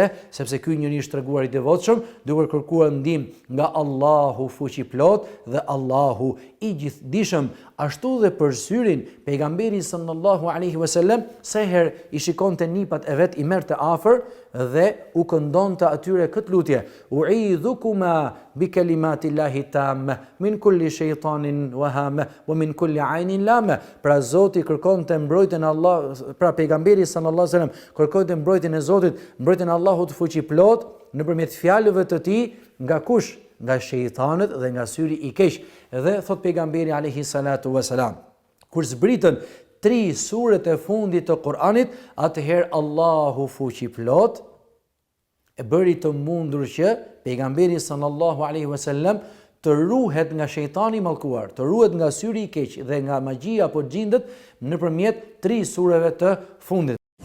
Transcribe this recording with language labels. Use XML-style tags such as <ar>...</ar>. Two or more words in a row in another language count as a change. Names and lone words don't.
<sq>Sepse ky njeri është treguar i devotshëm, duke kërkuar ndihmë nga Allahu fuqiplot dhe Allahu i gjithdijshëm. Ashtu dhe për syrin, pejgamberi</sq> <ar>صلى الله عليه وسلم</ar> <sq>sa herë i shikonte nipat e vet, i merrte afër dhe u këndonte atyre këtë lutje:</sq> <ar>أعيذكما بكلمات الله التامة من كل شيطان وهامة ومن كل عين لامة.</ar> <sq>Pra Zoti kërkonte mbrojtjen e Allah, pra pejgamberi</sq> <ar>صلى الله عليه وسلم</ar> <sq>kërkonte mbrojtjen e Zotit, mbrojtjen e Allahut fuqiplot nëpërmjet fjalëve të tij nga kush? Nga shejtanët dhe nga syri i keq. Dhe thot pejgamberi</sq> <ar>عليه الصلاة والسلام,</ar> <sq>kur zbritën 3 suret e fundit të Kur'anit, atëherë Allahu fuqiplot e bëri të mundur që pejgamberi</sq> <ar>صلى الله عليه وسلم</ar> <sq>të ruhet nga shejtani i mallkuar, të ruhet nga syri i keq dhe nga magjia apo xhindet nëpërmjet 3 sureve të fundit.</sq>